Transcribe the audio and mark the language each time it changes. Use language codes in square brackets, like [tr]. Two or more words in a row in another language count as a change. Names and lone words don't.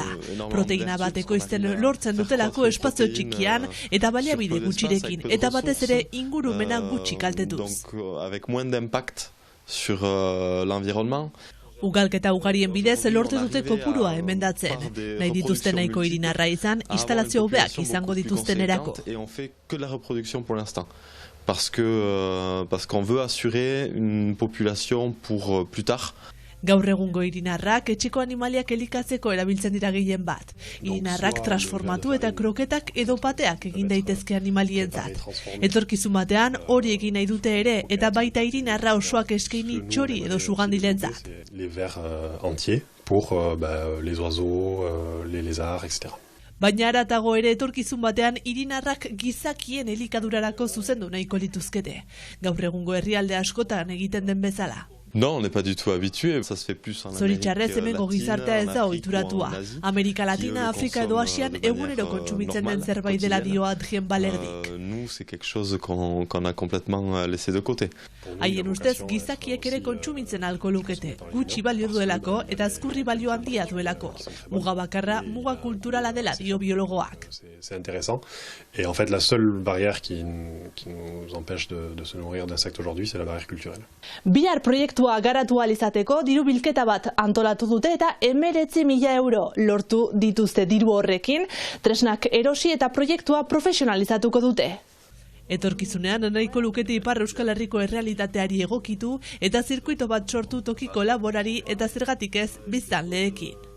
[eu] Proteina bat ekoizten lortzen dutelako espazio txikian eta baliabide gutxirekin, eta batez ere ingurumena gutxi kaltetuz. Ugalketa ugarien bidez lortu dute kopurua emendatzen. Nahi dituzten nahiko Irinarra izan, instalazio hobeak izango dituztenerako. [fr] Parce qu'on veut assurer une population pour plus tard. [eu] Gaur egungo irinarrak etxeko animaliak elikatzeko erabiltzen dira gehien bat. Irinarrak transformatu eta kroketak edo pateak egin daitezke animalientzat. Etorkizun batean hori egin nahi dute ere eta baita irinarra osoak eskaini txori edo sugandilentzat. [fr] Les vers entiers pour les oiseaux, les lézards, etc. [eu] Baina aratago ere etorkizun batean irinarrak gizakien elikadurarako zuzendu nahiko lituzkete. Gaur egungo herrialde askotan egiten den bezala. [fr] Non, on n'est pas du tout habitué. Ça se fait plus en Amérique [eu] Zoritxarrez hemengo [fr] latine, [eu] gizartea ez da [fr] en Afrique [eu] ohituratua. [fr] ou en Asie, [eu] Amerika [fr] qui, [eu] Latina, [fr] le [eu] Afrika edo [fr] consomment [eu] Asian [fr] de manière, [eu] egunero kontsumitzen den [fr] normale, [eu] zerbait dela dio Adrien Balerdik. [fr] Nous, c'est quelque chose qu'on a complètement laissé de côté. [eu] Haien ustez gizakiek ere kontsumitzen ahalko lukete, gutxi balio duelako eta azkurri balio handia duelako. Muga bakarra, muga kulturala dela dio biologoak. [fr] C'est intéressant. Et en fait, la seule barrière qui nous empêche de se nourrir d'insectes aujourd'hui, c'est la barrière culturelle. [eu] Bihar proiektua garatu ahal izateko diru bilketa bat antolatu dute eta 19.000 euro lortu dituzte diru horrekin, tresnak erosi eta proiektua profesionalizatuko dute. Etorkizunean nahiko lukete Ipar Euskal Herriko errealitateari egokitu eta zirkuito bat sortu tokiko laborari eta zergatik ez biztanleekin.